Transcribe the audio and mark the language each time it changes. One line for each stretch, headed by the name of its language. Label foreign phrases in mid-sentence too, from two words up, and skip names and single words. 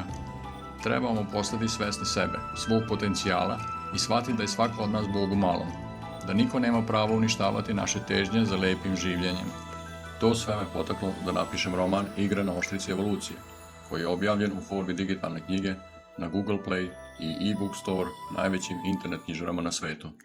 Serbian: Trebamo postati svesni sebe, svog potencijala i shvatiti da je svako od nas Bog u malom. Da niko nema pravo uništavati naše težnje za lepim življenjem. To sve me potaklo da napišem roman Igra na oštrici evolucije, koji je objavljen u formi digitalne knjige na Google Play i
English: e-book store
Serbian: najvećim internet knjižarama na svetu.